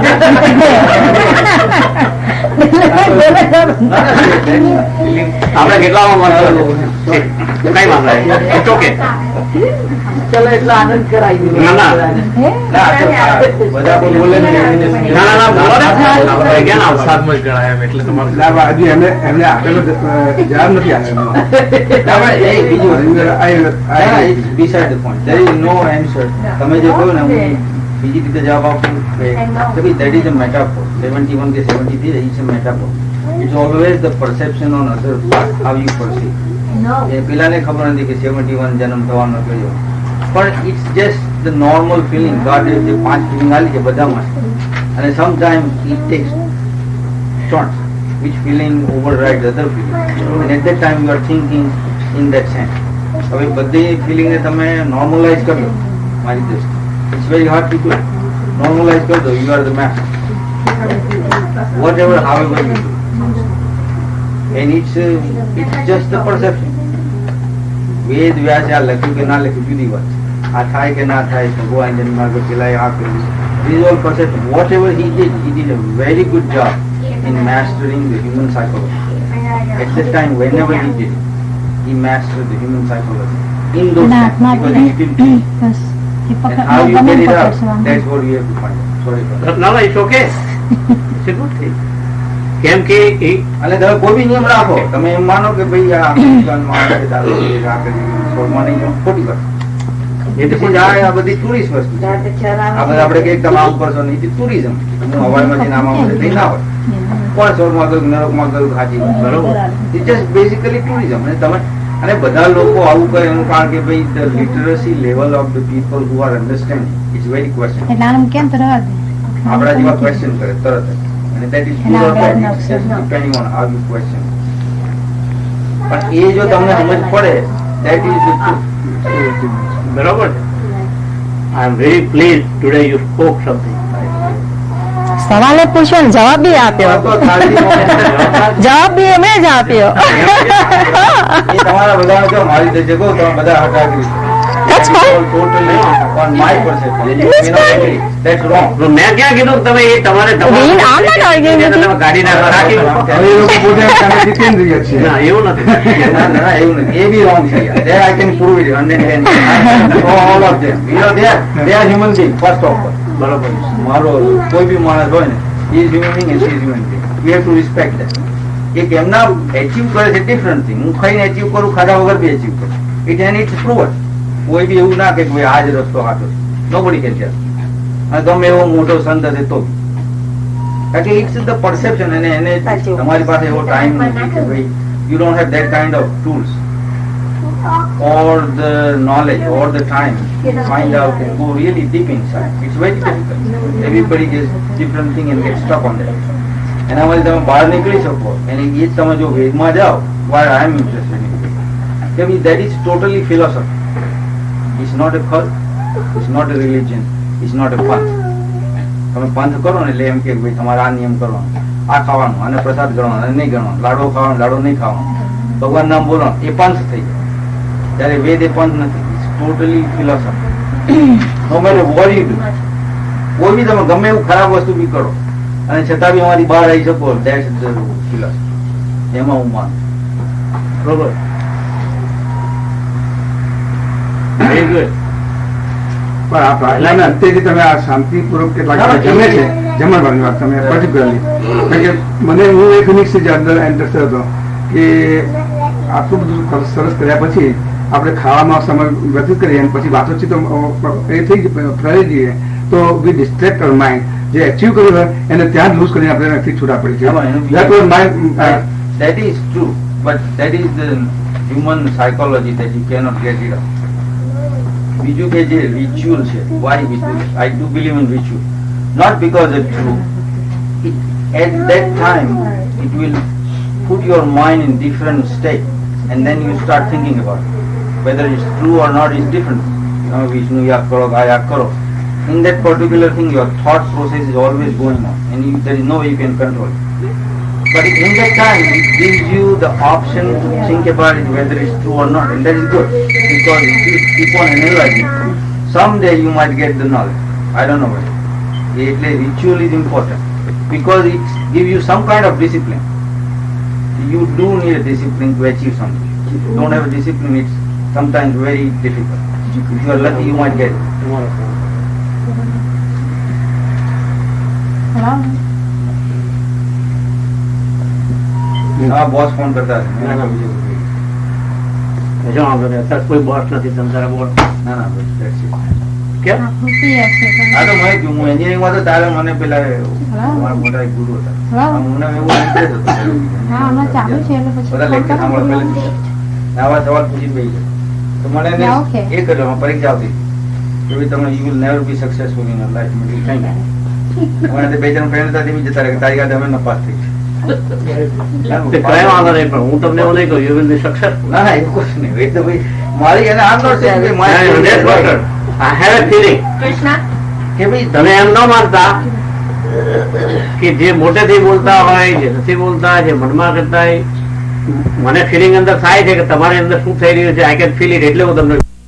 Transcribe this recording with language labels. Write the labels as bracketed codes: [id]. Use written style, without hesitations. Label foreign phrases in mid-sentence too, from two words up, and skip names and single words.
[gu] આપડે કેટલામાં કઈ વાંધો નહીં. ઓકે ચલો એટલો આનંદ કરાવી દીધો. ના, ના. ના, તો બધા કોઈ બોલે ને ના ના ના બોલો ને. આપણે ક્યાં ના સાતમો જ ગણાય એમ એટલે તમારું ના, પણ હજી એમને આપેલો જવાબ નથી આપ્યો. ના, પણ એ બીજી વસ્તુ. [en] It's beside the point. There is no answer. [gu] તમે જે કહો ને હું બીજી રીતે જવાબ આપું કે [en] that is a metaphor. 71 કે 73 is a metaphor. It's always the perception on other part, how you perceive. [gu] એ પેલાને ખબર નથી કે 71 જન્મ થવાનો કયો, પણ [en] it's just the normal feeling. God [gu] જે 5 feeling આલી છે બધામાં, અને [en] sometimes it takes turns which feeling overrides other feeling, and at that time you are thinking in that sense. [gu] હવે બધી ફિલિંગ ને તમે નોર્મલાઇઝ કરી લો મારી દ્રષ્ટિએ. [en] It's very hard to do. [gu] નોર્મલાઇઝ કરી દો. [en] You are the master. whatever however you do, and it's just the perception. [gu] વેદ વ્યાસે આ લખ્યું કે ના લખ્યું જુદી વાત છે. આ થાય કે ના થાય, ભગવાન જન્મમાં પેલા આ કર્યું. [en] This is all perception. Whatever he did a very good job in mastering the human psychology. At that time, whenever he did it, he mastered the human psychology. In those times, because he didn't think. And how you get it out, that's what we have to find out. Sorry for that. [gu] ના ના [en] it's okay. [gu] કેમ કે અને તમે કોઈ બી નિયમ રાખો, તમે એમ માનો કે ભાઈ આ અમેરિકનમાં આ રીતે દારૂ પીએ, આ કરી સ્પોર્ટમાં નહીં જાઓ, ખોટી વાત. એ તો શું આ બધી ટુરિસ્ટ વસ્તુ છે. આ બધા આપણે કઈક તમે આમ કરશો નહીં, ટુરિઝમ. હું હવાઈમાં જઈને આમ આમ થઈ ના હોય. કોણ સ્વર્ગમાં ગયું, નરકમાં ગયું, સાચી વાત. બરોબર. [en] It just basically tourism. અને તમે અને બધા લોકો આવું કરે એનું કારણ કે ભાઈ the literacy level of the people who are understanding it's very question. [gu] આપણા જેવા ક્વેશ્ચન કરે તરત જ. [en] અને that is good or bad, it's just depending on how you question. [gu] પણ એ જો તમને સમજ પડે, [en] that is the truth. બરોબર. I am very please today you spoke something. [gu] સવાલે પૂછ્યો ને જવાબ બી આપ્યો. તો ખાલી જવાબ બી એમણે જ આપ્યો. એ તમારા બધાને જો મારી રીતે કહું તમે બધા હટા કરી. [en] That's fine. Totally on my perception. You may not agree. That's wrong. [gu] મેં ક્યાં કીધું કે તમે એ તમારે [en] I'm not arguing with you. [gu] તમે ગાડી ના રાખી. હવે એ લોકો પોતે તમે જીતેન્દ્રિય છે. ના એવું નથી. ના, ના, એવું નથી. એ બી wrong છે. [en] There I can prove it 110. All of them. You know, they are human beings, first of all. [gu] બરોબર. મારો કોઈ બી માણસ હોય ને, [en] he is human being and she is human being. We have to respect that. [gu] એક એમના achieve કરે છે different thing. હું ખાઈને achieve કરું, ખાધા વગર બી achieve કરું. [en] And it's proven. [gu] કોઈ બી એવું ના કે ભાઈ આ જ રસ્તો સાચો છે. [en] Nobody can tell. [gu] અને તમે એવો મોટો સંત હશે તો બી. કારણ કે [en] it's the perception. [gu] અને એને તમારી પાસે એવો ટાઈમ નથી કે ભાઈ [en] you don't have that kind of tools or the knowledge or the time to find out and go really deep inside. It's very difficult. Everybody gets different thing and gets stuck on that. [gu] એના માટે તમે બહાર નીકળી શકો. અને એ જ તમે જો વેદમાં જાઓ, [en] why I am interested in it, કે that is totally philosophy. It's not a cult, it's not a religion, it's not a panth. [gu] તમે પંથ કરો ને એટલે એમ કે ભાઈ તમારે આ નિયમ કરવાનો, આ ખાવાનું, આને પ્રસાદ ગણવાનો, આને નહીં ગણવાનો, લાડવો ખાવાનો, લાડવો નહીં ખાવાનો, ભગવાન નામ બોલવાનું, એ પંથ થઈ જાય. ત્યારે વેદ એ પંથ નથી. [en] It's totally philosophy. No matter what you do, [gu] કોઈ બી તમે ગમે એવું ખરાબ વસ્તુ બી કરો અને છતાં બી અમારી બહાર આવી શકો, [en] that's the philosophy. [gu] એમાં હું માનું. બરોબર. [en] very good. [gu] પણ આ પ્રાર્થનાના અંતેથી તમે આ શાંતિપૂર્વક કેટલાક જમે છે, જમણવાની વાત તમે પર્ટિક્યુલરલી. કારણ કે મને હું એક ફિનિક્સ અંદર એન્ટર થયો હતો કે આટલું બધું સરસ કર્યા પછી આપણે ખાવામાં સમય વ્યતીત કરીએ અને પછી વાતોચીત એ થઈ ફરી જઈએ તો [en] we distract our mind. [gu] જે એચીવ કર્યું હોય એને ત્યાં જ લૂઝ કરીને આપણે એનાથી છૂટા પડી છે. [en] That is true, but that is the human psychology that you cannot get rid of. [gu] બીજું કે જે રિચ્યુઅલ છે, [en] why we do it? I do believe in ritual, not because it's true. At that time it will put your mind in different state and then you start thinking about it. Whether it's true or not is different. તમે વિષ્ણુ યાદ કરો, આ યાદ કરો. In that particular thing, your thought process is always going on, and there is no way you can control it. But in that time, it gives you the option to think about it, whether it's true or not, and that is good, because if you keep on analyzing, someday you might get the knowledge. I don't know why. Ritual is important because it gives you some kind of discipline. You do need a discipline to achieve something. If you don't have a discipline, it's sometimes very difficult. If you are lucky, you might get it. [gu] હા બોસ ફોન કરતા ના, ના, બીજું જો વાંધો નહીં. અત્યારે કોઈ બોસ નથી, તમે તારા બોલ. ના ના બસ [en] that's it. [gu] કેમ? આ તો હું એન્જિનિયરિંગ માં તો તારે મને પેલા મારા મોટા એક ગુરુ હતા મને એવું interest હતો. બધા lecture સાંભળવા પહેલેથી. આવા સવાલ પૂછીને બેસી જાય. તો મને એને એ કર્યો પરીક્ષા આવતી કે ભાઈ તમે [en] you will never be successful in your life. [gu] મને કઈ નહીં. મને બે ત્રણ ફ્રેન્ડ હતા તેવી જતા રહે તારી ગાડે અમે નપાસ થઈ તે કઈ વાંધો નહીં, પણ હું તમને એવું નહીં કહું [en] you will be successful. [gu] ના ના એવું કશું નહીં. એ તો ભાઈ મારી એને આમ નોટ છે કે [en] I have a feeling [gu] કે ભાઈ તમે એમ ન માનતા કે જે મોટેથી બોલતા હોય, જે નથી બોલતા, જે મનમાં કરતા હોય, મને ફિલિંગ અંદર થાય છે કે તમારી અંદર શું થઈ રહ્યું છે, [en] I can feel it, [gu] એટલે હું તમને